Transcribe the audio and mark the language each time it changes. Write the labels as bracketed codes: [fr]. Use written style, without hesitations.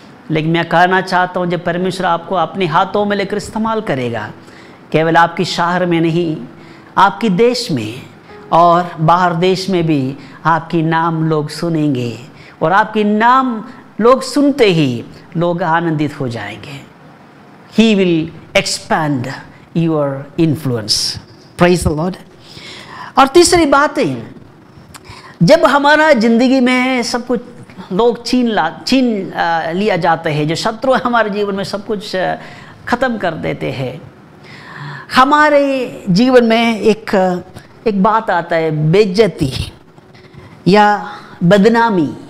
[hi] लेकिन मैं कहना चाहता हूँ, जब परमेश्वर आपको अपने हाथों में लेकर इस्तेमाल करेगा, केवल आपके शहर में नहीं, आपके देश में और बाहर देश में भी आपकी नाम लोग सुनेंगे, और आपकी नाम लोग सुनते ही लोग आनंदित हो जाएंगे। [en] He will expand your influence. Praise the Lord. [hi] और तीसरी बात है, जब हमारा ज़िंदगी में सब कुछ लोग छीन लिया जाते हैं, जो शत्रु हमारे जीवन में सब कुछ ख़त्म कर देते हैं, हमारे जीवन में एक बात आता है, बेइज्जती या बदनामी।